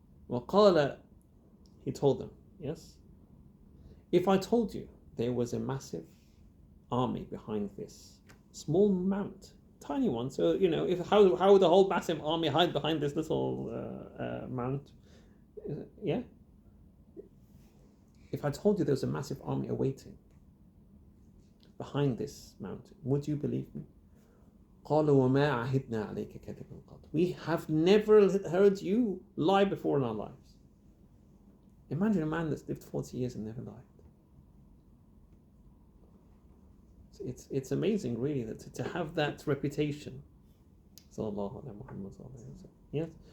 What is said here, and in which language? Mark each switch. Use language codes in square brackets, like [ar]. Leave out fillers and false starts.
[ar] وَقَالَ, [en] he told them, yes? If I told you there was a massive army behind this small mount, tiny one, so, you know, how would the whole massive army hide behind this little mount? Yeah? If I told you there was a massive army awaiting behind this mountain, would you believe me? [ar] قالوا وما عهدنا عليك كذبا قط. [en] We have never heard you lie before in our lives. Imagine a man that's lived 40 years and never lied. It's amazing, really, that to have that reputation. Sallallahu alaihi wasallam. Yes.